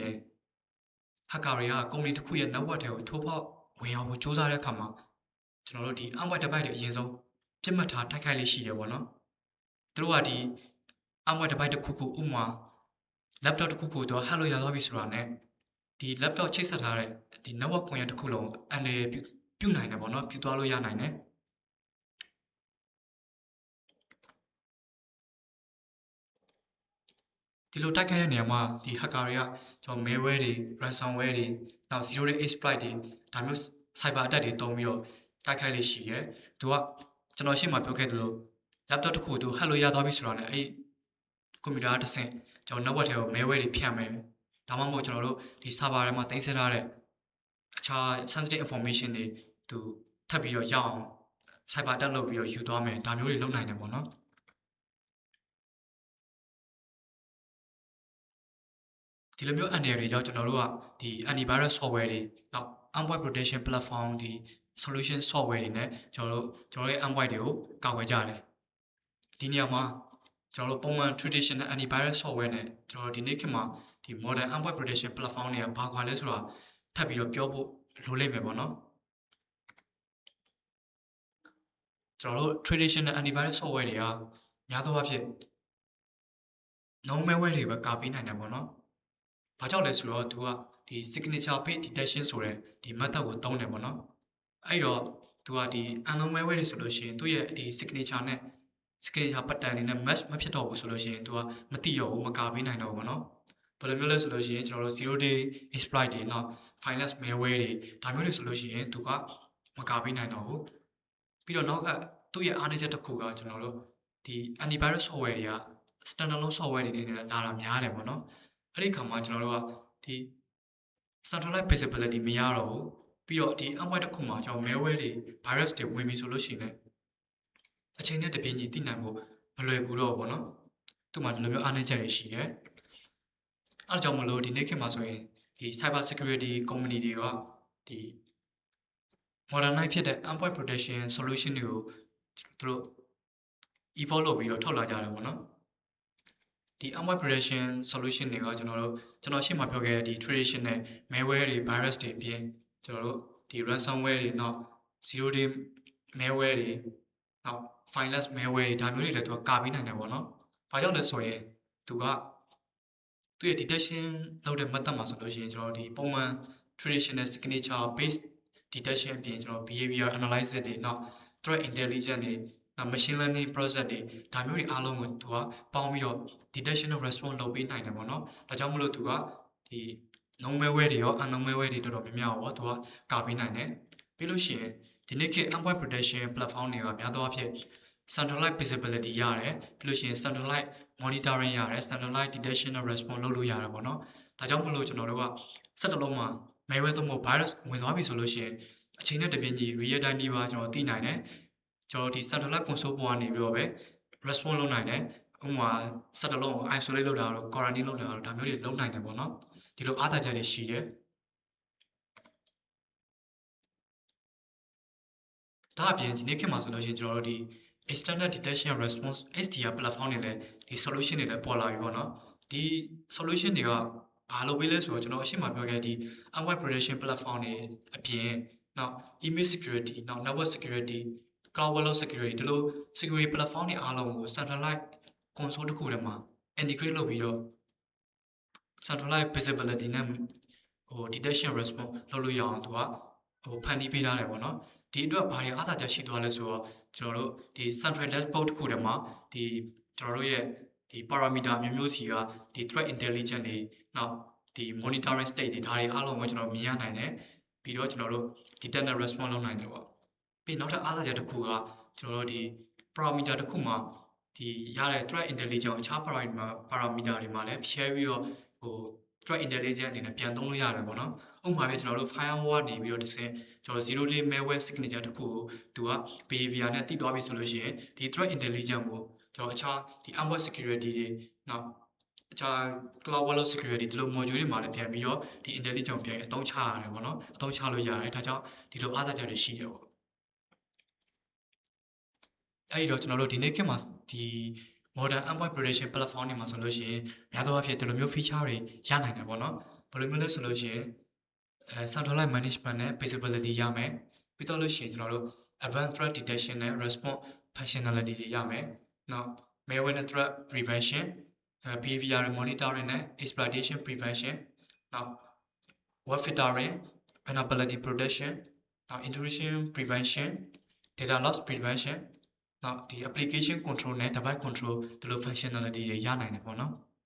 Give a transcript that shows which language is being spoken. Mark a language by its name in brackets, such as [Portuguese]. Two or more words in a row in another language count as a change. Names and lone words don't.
[Burmese] ရင် hacker တွေကကုမ္ပဏီတစ်ခုရဲ့ network တွေကိုထိုးဖောက်ဝင်ရောက်ဖို့စူးစမ်းတဲ့အခါမှာကျွန်တော်တို့ဒီ [English] endpoint device [Burmese] တွေအရင်ဆုံးပြစ်မှတ်ထားတိုက်ခိုက်လေးရှိတယ်ပေါ့နော်သူတို့ကဒီ [English] endpoint device [Burmese] တစ်ခုခုဥပမာ laptop တစ်ခုခုတော့ hack လို့ရသွားပြီဆိုတာနဲ့ဒီ laptop ချိတ်ဆက်ထားတဲ့ဒီ network ကွန်ရက်တစ်ခုလုံးအန်ရယ်ပြုနိုင်တယ်ပေါ့နော်ပြုသွားလို့ရနိုင်တယ် ဒီလိုတိုက်ခိုက်တဲ့နေရာမှာဒီ hacker တွေကကျွန်တော် malware တွေ ransomware တွေနောက် [English] zero day exploit [Burmese] တွေဒါမျိုး cyber attack တွေတုံးပြီးတော့တိုက်ခိုက်လေးရှိရဲသူကကျွန်တော်ရှင်းမှာပြောခဲ့သလို laptop တစ်ခုသူ hack လို့ရသွားပြီဆိုတာနဲ့အဲ့ကွန်ပျူတာတစ်ဆင့်ကျွန်တော် network ထဲကို malware တွေဖြန့်မယ်ဒါမှမဟုတ်ကျွန်တော်တို့ဒီ server ထဲမှာတင်ဆက်ထားတဲ့အခြား [English] sensitive information [Burmese] တွေသူထပ်ပြီးတော့ရအောင် [English] cyber attack [Burmese] လုပ်ပြီးတော့ယူသွားမယ်ဒါမျိုးတွေလုပ်နိုင်တယ်ပေါ့နော် ဒီလိုမျိုးအန်ရယ်တွေကြောင့်ကျွန်တော်တို့ကဒီ [English] antivirus software [Burmese] တွေနောက် [English] endpoint protection platform [Burmese] ဒီ [English] solution software [Burmese] တွေနဲ့ကျွန်တော်တို့ရဲ့ endpoint တွေကိုကာကွယ်ကြတယ်ဒီနေရာမှာကျွန်တော်တို့ပုံမှန် [English] traditional antivirus software [Burmese] နဲ့ကျွန်တော်တို့ဒီနေ့ခေတ်မှာဒီ [English] modern endpoint protection platform [Burmese] တွေကဘာကွာလဲဆိုတာထပ်ပြီးတော့ပြောဖို့လိုလိမ့်မယ်ပေါ့နော်ကျွန်တော်တို့ [English] traditional antivirus software [Burmese] တွေကများသောအားဖြင့် [English] known malware [Burmese] တွေပဲကာပေးနိုင်တယ်ပေါ့ နော်ဘာကြောင့်လဲဆိုတော့သူကဒီ [English] signature page detection [Burmese] ဆိုတဲ့ဒီ method ကိုသုံးတယ်ပေါ့နော်အဲ့တော့သူကဒီ [English] unknown malware [Burmese] တွေဆိုလို့ရှိရင်သူ့ရဲ့ဒီ signature နဲ့ [English] signature pattern [Burmese] တွေနဲ့ match မဖြစ်တော့ဘူးဆိုလို့ရှိရင်သူကမသိတော့ဘူးမကာပေးနိုင်တော့ဘူးပေါ့နော်ဘယ်လိုမျိုးလဲဆိုလို့ရှိရင် ကျွန်တော်တို့ [English] zero day exploit [Burmese] တွေနောက် [English] fineless malware [Burmese] တွေဒါမျိုးတွေဆိုလို့ရှိရင်သူကမကာပေးနိုင်တော့ဘူးပြီးတော့နောက်ကသူ့ရဲ့အားနည်းချက်တစ်ခုကကျွန်တော်တို့ဒီ [English] antivirus software [Burmese] တွေက [English] standalone software [Burmese] တွေနဲ့လာတာများတယ်ပေါ့ နော်အဲ့ဒီခါမှာကျွန်တော်တို့ကဒီ [English] centralized visibility [Burmese] မရတော့ဘူးပြီးတော့ဒီ endpoint တစ်ခုမှာကျွန်တော် malware တွေ virus တွေဝင်ပြီဆိုလို့ရှိရင်အချိန်နဲ့တပြေးညီသိနိုင် ဖို့မလွယ်ကူတော့ဘူးပေါ့နော်သူ့မှာဒီလိုမျိုးအားနည်းချက်တွေရှိတယ်အဲ့ဒါကြောင့်မလို့ဒီနေ့ခေတ်မှာဆိုရင်ဒီ [English] cyber security company [Burmese] တွေကဒီ modernize ဖြစ်တဲ့ [English] endpoint protection solution [Burmese] တွေကိုသူတို့ evolve လုပ်ပြီးတော့ထုတ်လာကြတယ်ပေါ့နော်ဒီ [English] endpoint protection solution [Burmese] တွေကကျွန်တော်ရှေ့မှာပြောခဲ့တဲ့ဒီ [English] traditional malware [Burmese] တွေ virus တွေအပြင်ကျွန်တော်တို့ဒီ ransomware တွေနောက် [English] zero day malware [Burmese] တွေနောက် [English] fineless malware [Burmese] တွေဒါမျိုးတွေလည်းသူကကာပေးနိုင်တယ်ပေါ့နော်။ဘာကြောင့်လဲဆိုရင်သူ့ရဲ့ detection လုပ်တဲ့ method မှာဆိုလို့ရှိရင်ကျွန်တော်ဒီပုံမှန် [English] traditional signature based [Burmese] detection အပြင်ကျွန်တော် [English] behavior analysis [Burmese] တွေနောက် [English] threat intelligence [Burmese] တွေနောက် [English] machine learning process [Burmese] တွေဒါမျိုးတွေအားလုံးကိုသူကပေါင်းပြီးတော့ detection နဲ့ response လုပ်ပေးနိုင်တယ်ပေါ့နော်ဒါကြောင့်မလို့ သူကဒီ [English] known malware [Burmese] တွေရော [English] unknown malware [Burmese] တွေတော်တော်များများပေါ့သူကကာပေးနိုင်တယ်ပြီးလို့ရှိရင်ဒီနေ့ခေတ် [English] endpoint protection platform [Burmese] တွေကများ သောအားဖြင့် [English] centralized visibility [Burmese] ရတယ်ပြီးလို့ရှိရင် [English] centralized monitoring [Burmese] ရတယ် [English] centralized detection [Burmese] နဲ့ response လုပ်လို့ရတယ်ပေါ့နော်ဒါကြောင့်မလို့ကျွန်တော်တို့ကစက်တစ်လုံးမှာ malware သို့မဟုတ် virus ဝင်သွားပြီဆိုလို့ရှိရင်အချိန်နဲ့တပြေးညီ [English] real time [Burmese] ဒီပါကျွန်တော်သိနိုင်တယ်ကျွန်တော်ဒီ [English] satellite console [Burmese] ပေါ်ကနေပြီးတော့ပဲ response လုပ်နိုင်တယ်ဥပမာစက်တစ်လုံးကို isolate လုပ်တာတော့ quarantine လုပ်တာတော့ဒါမျိုးတွေလုပ်နိုင်တယ်ပေါ့နော်ဒီလိုအားသာချက်တွေရှိတယ် ဒါအပြင်ဒီနေ့ခေတ်မှာဆိုလို့ရှိရင်ကျွန်တော်တို့ဒီ [English] external detection response XDR platform [Burmese] တွေလည်းဒီ solution တွေလည်းပေါ်လာပြီပေါ့နော်ဒီ solution တွေကဘာလုပ်ပေးလဲဆိုတော့ကျွန်တော်အရှိမပြောခဲ့ဒီ [English] endpoint protection platform [Burmese] တွေအပြင်နောက် [English] email security [Burmese] နောက် [English] network security cloud workload security [Burmese] ဒီလို [English] security platform [Burmese] တွေအားလုံးကို [English] centralized console [Burmese] တစ်ခုထဲမှာ integrate လုပ်ပြီးတော့ [English] centralized visibility [Burmese] နဲ့ [English] detection response [Burmese] လုပ်လို့ရအောင်သူကဖန်တီးပေးထားတယ်ပေါ့နော်ဒီအတွက်ဘာတွေအားသာချက်ရှိသွားလဲဆိုတော့ကျွန်တော်တို့ဒီ [English] central dashboard [Burmese] တစ်ခုထဲမှာဒီကျွန်တော်တို့ ရဲ့ဒီ parameter မျိုးမျိုးစီကဒီ [English] threat intelligence [Burmese] တွေနောက်ဒီ [English] monitoring state [Burmese] တွေဒါတွေအားလုံးကိုကျွန်တော်မြင်ရနိုင်တယ်ပြီးတော့ကျွန်တော်တို့ detect နဲ့ response လုပ်နိုင်တယ်ပေါ့ ပြီးနောက်ထပ်အားသာချက်တစ်ခုကကျွန်တော်တို့ဒီ parameter တစ်ခုမှာဒီရတဲ့ [English] threat intelligence [Burmese] အခြား parameter တွေမှာလည်း share ပြီးတော့ threat intelligence အနေနဲ့ပြန်သုံးလို့ရတယ်ပေါ့နော်ဥပမာပြကျွန်တော်တို့ firewall နေပြီးတော့တစ်စင်ကျွန်တော် [English] zero day malware signature [Burmese] တစ်ခုကိုသူက behavior နဲ့တည်သွားပြီဆိုလို့ရှိရင်ဒီ [English] threat intelligence [Burmese] ကိုကျွန်တော်အခြားဒီ [English] endpoint security [Burmese] တွေနောက်အခြား [English] cloud workload security [Burmese] ဒီလို module တွေမှာလည်းပြန်ပြီးတော့ဒီ intelligence ကိုပြန်အသုံးချရတယ်ပေါ့နော်အသုံးချလို့ရတယ်ဒါကြောင့်ဒီလိုအားသာချက်တွေရှိတယ်ပေါ့ အဲ့ဒီတော့ကျွန်တော်တို့ဒီနေ့ခေတ်မှာဒီ [English] modern endpoint protection platform [Burmese] တွေမှာဆိုလို့ရှိရင်များသောအားဖြင့်ဒီလိုမျိုး feature တွေရနိုင်တယ်ပေါ့နော်ဘယ်လိုမျိုးလဲဆိုလို့ရှိရင် [English] centralized management [Burmese] နဲ့ visibility ရမယ်ပြီးတော့လို့ရှိရင်ကျွန်တော်တို့ [English] advanced threat detection [Burmese] နဲ့ [English] response functionality [Burmese] တွေရမယ်နောက် malware နဲ့ [English] threat prevention behavior monitoring [Burmese] နဲ့ [English] exploitation prevention [Burmese] နောက် [English] web filtering vulnerability protection [Burmese] နောက် [English] intrusion prevention data loss prevention [Burmese] နောက်ဒီ [English] application control [Burmese] နဲ့ [English] device control [Burmese] ဒီလို functionality တွေရနိုင်တယ်ပေါ့နော်